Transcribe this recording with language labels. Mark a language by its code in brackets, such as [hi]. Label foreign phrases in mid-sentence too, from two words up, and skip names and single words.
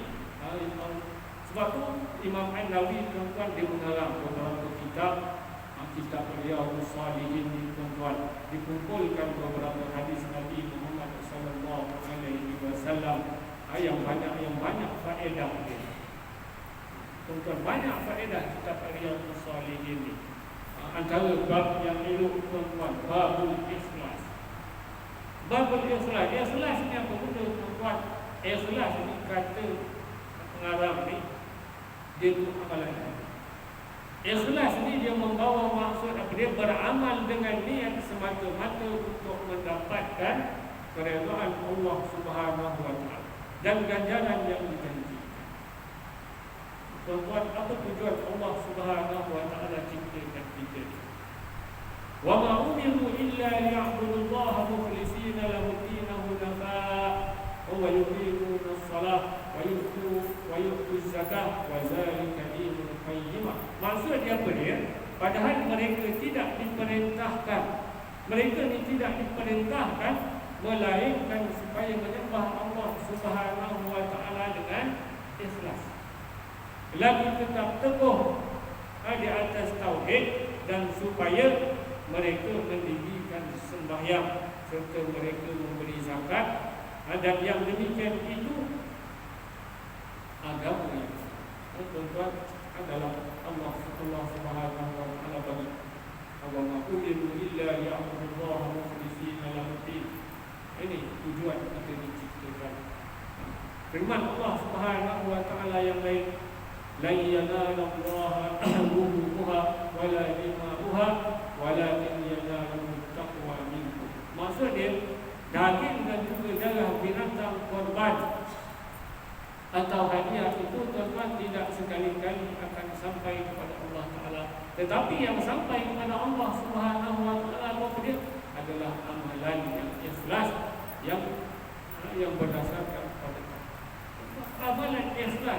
[ms] Sebab tu Imam An-Nawawi, tuan-tuan, dia mengarang beberapa kitab Riyadhus Shalihin, tuan-tuan, dikumpulkan beberapa hadis Nabi Muhammad [ar] صلى الله عليه وسلم [ms] yang banyak faedah dia. Tuan-tuan, banyak faedah kitab Riyadhus Shalihin ni. Antara bab yang elok, tuan-tuan, [ar] باب الإخلاص. باب الإخلاص, [ms] ikhlas ni apa benda, tuan-tuan? Ikhlas ni kata pengarang ni, dia tu amalan. Ikhlas ni dia membawa maksud apa? Dia beramal dengan niat semata-mata untuk mendapatkan keredaan Allah [ar] سبحانه وتعالى [ms] dan ganjaran yang dijanjikan. Tuan-tuan, apa tujuan Allah [ar] سبحانه وتعالى [ms] ciptakan kita? [ar] وما أمروا إلا ليعبدوا الله مخلصين له الدين حنفاء ويقيموا الصلاة ويؤتوا الزكاة وذلك دين القيمة. [ms] Maksud dia apa dia? Padahal mereka tidak diperintahkan, mereka ni tidak diperintahkan melainkan supaya menyembah Allah [ar] سبحانه وتعالى [ms] dengan ikhlas. Lagi tetap teguh di atas tauhid, dan supaya mereka mendirikan sembahyang serta mereka memberi zakat. Dan yang demikian itu agama yang tuan-tuan adalah Allah [ar] سبحانه وتعالى [ms] bagi agama [ar] أمروا إلا يعبدوا الله مخلصين له الدين. [ms] Ini tujuan kita diciptakan. Firman Allah [ar] سبحانه وتعالى [ms] yang lain, [ar] لن ينال الله لحومها ولا دماؤها ولكن يناله التقوى منكم. [ms] Maksud dia, daging dan juga darah binatang korban atau hadiah itu tuan-tuan tidak sekali-kali akan sampai kepada Allah Ta'ala. Tetapi yang sampai kepada Allah [ar] سبحانه وتعالى [ms] dia adalah amalan yang ikhlas, yang berdasarkan pada amalan ikhlas.